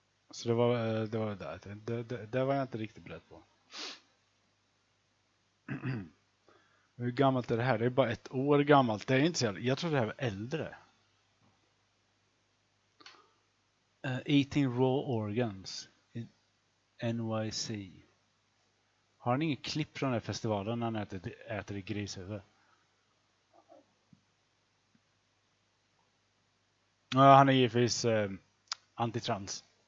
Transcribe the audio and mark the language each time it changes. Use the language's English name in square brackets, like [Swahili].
[Swedish] Så det var det var jag inte riktigt beredd på. Hur gammalt är det här? Det är bara 1 år gammalt. Det är inte så jävla. Jag tror det här var äldre. [English] Eating raw organs in NYC. [Swedish] Har ni ingen klipp från den här festivalen när han äter i grishuvud? Ja, han är givetvis antitrans.